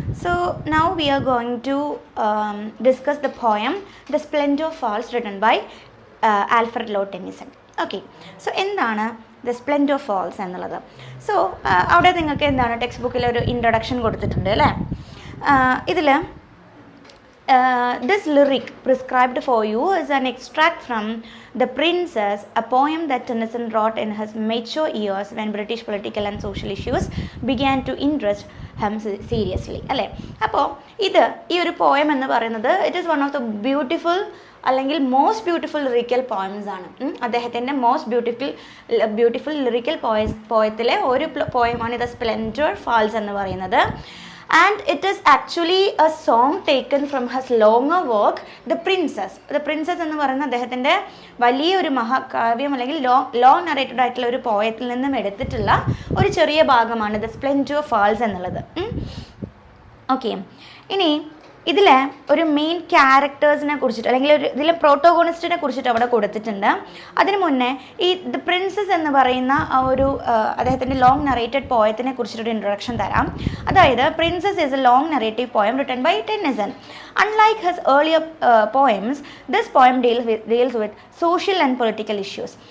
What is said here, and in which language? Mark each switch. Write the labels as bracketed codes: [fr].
[en] So now we are going to discuss the poem the splendour falls written by Alfred Lord Tennyson. [ml] Okay, so എന്താണ് the Splendor false എന്നുള്ളത്? So അവിടെ നിങ്ങൾക്ക് എന്താണ് text ബുക്കിൽ ഒരു introduction കൊടുത്തിട്ടുണ്ട് അല്ലേ. [en] ഇതിൽ this lyric prescribed for you is an extract from The Princess, a poem that Tennyson wrote in his mature years when British political and social issues began to interest him seriously. [ml] അല്ലേ, അപ്പോൾ ഈ ഒരു poem എന്ന് പറയുന്നത് [en] it is one of the beautiful [ml] അല്ലെങ്കിൽ most beautiful lyrical poems ആണ്. അദ്ദേഹത്തിൻ്റെ beautiful lyrical പോയത്തിലെ ഒരു പോയമാണ് ദ സ്പ്ലെൻഡർ ഫാൾസ് എന്ന് പറയുന്നത്. [en] And it is actually a song taken from his longer work, The Princess. [ml] The Princess എന്ന് പറയുന്ന അദ്ദേഹത്തിൻ്റെ വലിയൊരു മഹാകാവ്യം അല്ലെങ്കിൽ ലോങ് നറേറ്റഡ് ആയിട്ടുള്ള ഒരു പോയത്തിൽ നിന്നും എടുത്തിട്ടുള്ള ഒരു ചെറിയ ഭാഗമാണ് ദ സ്പ്ലെൻഡർ ഫാൾസ് എന്നുള്ളത്. ഓക്കെ, ഇനി ഇതിൽ ഒരു മെയിൻ ക്യാരക്ടേഴ്സിനെ കുറിച്ചിട്ട് അല്ലെങ്കിൽ ഇതിലെ പ്രോട്ടോഗോണിസ്റ്റിനെ കുറിച്ചിട്ട് അവിടെ കൊടുത്തിട്ടുണ്ട്. അതിന് മുന്നേ ഈ ദ പ്രിൻസസ് എന്ന് പറയുന്ന ആ ഒരു അദ്ദേഹത്തിൻ്റെ ലോങ് നറേറ്റഡ് പോയത്തിനെ കുറിച്ചിട്ടൊരു ഇൻട്രൊഡക്ഷൻ തരാം. [en] അതായത് Princess is a long narrative poem written by Tennyson. Unlike his earlier poems, this poem deals with social and political issues.